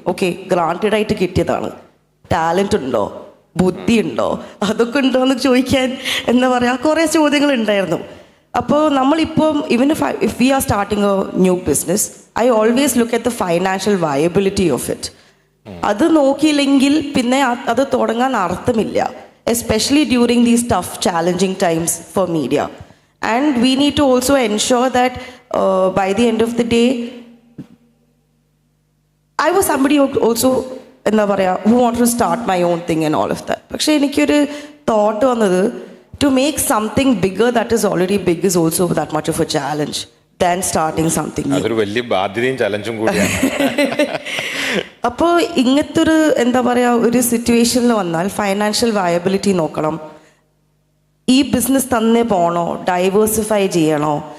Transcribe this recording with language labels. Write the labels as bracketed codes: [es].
[ml] Okay, granted ആയിട്ട് കിട്ടിയതാണ്. Talent ഉണ്ടോ, ബുദ്ധി ഉണ്ടോ, അതൊക്കെ ഉണ്ടോ എന്ന് ചോദിക്കാൻ എന്താ പറയുക, കുറേ ചോദ്യങ്ങൾ ഉണ്ടായിരുന്നു. അപ്പോൾ നമ്മളിപ്പം [en] Even if we are starting a new business, I always look at the financial viability of it. [ml] അത് നോക്കിയില്ലെങ്കിൽ പിന്നെ അത് തുടങ്ങാൻ അർത്ഥമില്ല, [en] Especially during these tough challenging times for media. And we need to also ensure that by the end of the day I was somebody who also, [ml] എന്താ പറയുക, [en] who wanted to start my own thing and all of that. [ml] പക്ഷേ എനിക്കൊരു thought വന്നത്, [en] to make something bigger that is already big is also that much of a challenge than starting something new. [ml] അതൊരു വലിയ ബാധ്യതയും ചലഞ്ചും കൂടിയാണ്. അപ്പോൾ ഇങ്ങനത്തെ ഒരു എന്താ പറയുക ഒരു സിറ്റുവേഷനിൽ വന്നാൽ ഫൈനാൻഷ്യൽ വയബിലിറ്റി നോക്കണം. ഈ ബിസിനസ് തന്നെ പോകണോ, ഡൈവേഴ്സിഫൈ ചെയ്യണോ?